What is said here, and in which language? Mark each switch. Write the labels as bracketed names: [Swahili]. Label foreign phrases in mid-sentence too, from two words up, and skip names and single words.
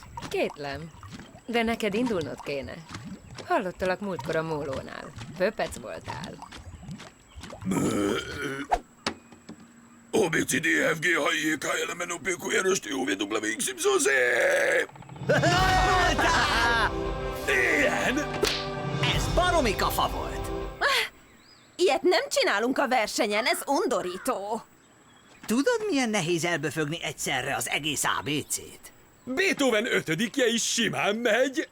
[Hungarian] Kétlem. De neked indulnod kéne. Hallottalak múltkor a mólónál. Pöpec voltál. A, B, C, D, E, F, G, H, I, K, L, M, N, O, P, Q, R, S, T, U, V, W, X, Y, Z! Ilyen! Ez baromi kafa volt. Ilyet nem csinálunk a versenyen, ez undorító. Tudod, milyen nehéz elböfögni egyszerre az egész ABC-t? Beethoven ötödikje is simán megy!